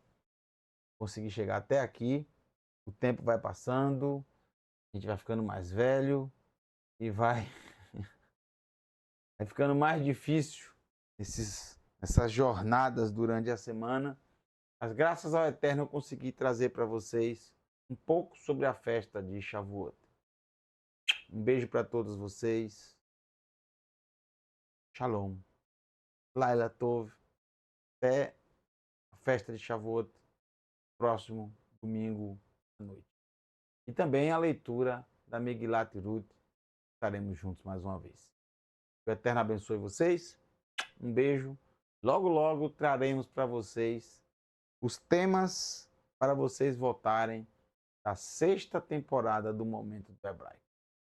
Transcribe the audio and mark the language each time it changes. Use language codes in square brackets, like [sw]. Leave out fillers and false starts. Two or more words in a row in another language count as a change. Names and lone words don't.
[pt] Consegui chegar até aqui. O tempo vai passando, a gente vai ficando mais velho e vai ficando mais difícil essas jornadas durante a semana. Mas graças ao Eterno eu consegui trazer para vocês um pouco sobre a festa de Shavuot. Um beijo para todos vocês. [he] שלום. לילה טוב. [pt] Até a festa de Shavuot, próximo domingo à noite. E também a leitura da Megilat Ruth. Estaremos juntos mais uma vez. Que o Eterno abençoe vocês. Um beijo. Logo, logo traremos para vocês os temas para vocês votarem da 6ª temporada do Momento do Hebraico.